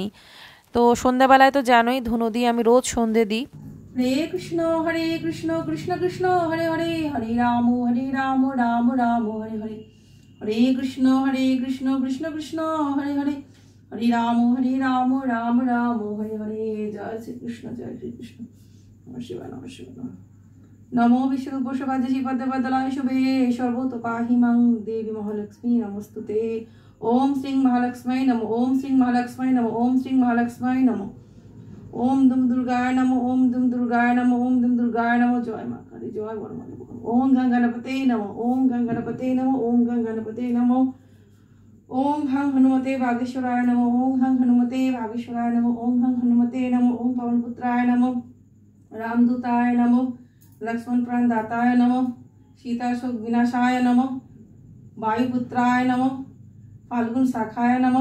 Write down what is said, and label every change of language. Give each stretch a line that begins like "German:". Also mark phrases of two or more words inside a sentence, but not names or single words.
Bangla: তো সন্ধ্যাবেলায় তো জানোই ধুনো দিয়ে আমি রোজ সন্ধে দিই।
Sanskrit: হরে কৃষ্ণ কৃষ্ণ কৃষ্ণ হরে হরে, হরে রাম রাম রাম হরে হরে, হরে কৃষ্ণ কৃষ্ণ কৃষ্ণ হরে হরে, হরে রাম রাম রাম হরে হরে। জয় শ্রীকৃষ্ণ, জয় শ্রীকৃষ্ণ। নমঃ শিবায়, নমঃ শিবায়। নমো বিশ্বরূপসভাজে শ্রীপদ্মপদলায় শুভে, সর্বতো পাহি মাং দেবী মহালক্ষ্মী নমস্তুতে। ओम श्री महालक्ष्मी नमो, ओम श्री महालक्ष्मी नमो, ओम श्री महालक्ष्मी नमो, ओम दुम दुर्गाय नमो, ओम दुम दुर्गाय नमो, ओम दुम दुर्गाय नमो।
Hindi: जय मां काली, जय वरमाला।
Sanskrit: ओम गंगणपते नमो, ओम गंगणपते नमो, ओम गंगणपते नमो। ओम हं हनुमते वागीश्वराय नमो, ओम हं हनुमते वागीश्वराय नमो, ओम हं हनुमते नमो, ओम पवनपुत्राय नमो, रामदूताय नमो, लक्ष्मण प्राणदाताय नमो, सीता शोक विनाशाय नमो, वायुपुत्राय नमो, फाल्गुन शाखाय नमो।